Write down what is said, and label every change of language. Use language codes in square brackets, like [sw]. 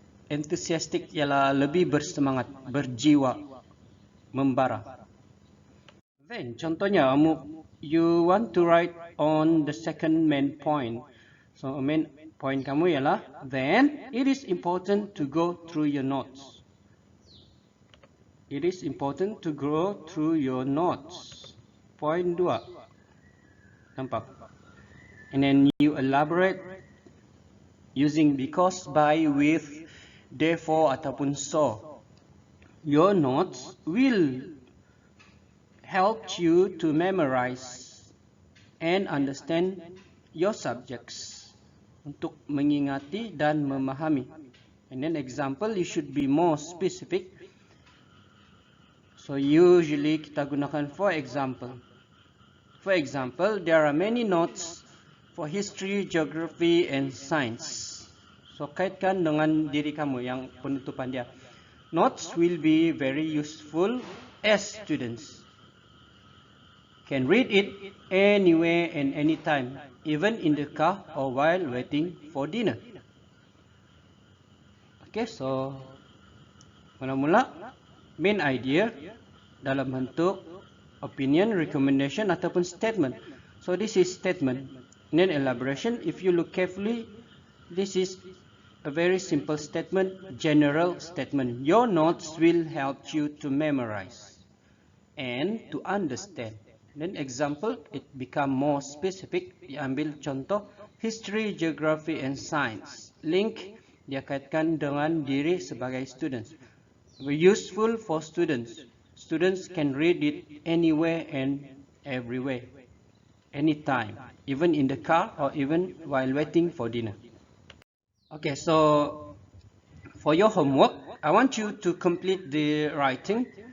[ms] Enthusiastic ialah lebih bersemangat, berjiwa, membara. [en] Then contohnya you want to write on the second main point. So main point [ms] kamu ialah [en] then it is important to go through your notes. It is important to go through your notes. Point 2. Nampak? And then you elaborate using because, by, with, therefore ataupun so. Your notes will help you to memorize and understand your subjects. [ms] Untuk mengingati dan memahami. [en] And then example, you should be more specific. So usually [ms] kita gunakan [en] for example. For example, there are many notes for history, geography, and science. [ms] So kaitkan dengan diri kamu yang penutupan dia. [en] Notes will be very useful as students can read it anywhere and anytime, even in the car or while waiting for dinner. [ms] Okay, so mula-mula main idea dalam bentuk opinion, recommendation ataupun statement. [en] So this is statement. And then elaboration, if you look carefully, this is a very simple statement, general statement. Your notes will help you to memorize and to understand. Then example, it become more specific. [ms] Diambil contoh, history, geography, and science. Link, dia kaitkan dengan diri sebagai students. [en] Useful for students. Students can read it anywhere and everywhere, anytime, even in the car or even while waiting for dinner. Okay, so for your homework, I want you to complete the writing.